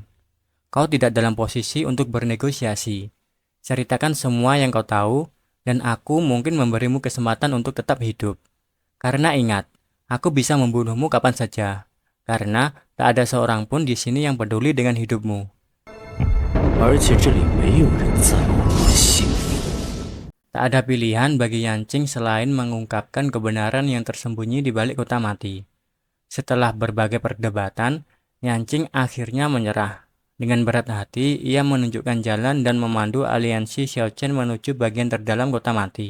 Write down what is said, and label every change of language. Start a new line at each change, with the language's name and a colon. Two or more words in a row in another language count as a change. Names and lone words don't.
Indonesian: Kau tidak dalam posisi untuk bernegosiasi. Ceritakan semua yang kau tahu, dan aku mungkin memberimu kesempatan untuk tetap hidup. Karena ingat, aku bisa membunuhmu kapan saja. Karena tak ada seorang pun di sini yang peduli dengan hidupmu.
Chinese: 而且这里没有人在乎我的性命。
Indonesian: Tak ada pilihan bagi Yanqing selain mengungkapkan kebenaran yang tersembunyi di balik kota mati. Setelah berbagai perdebatan, Yanqing akhirnya menyerah. Dengan berat hati, ia menunjukkan jalan dan memandu aliansi Xiao Chen menuju bagian terdalam kota mati.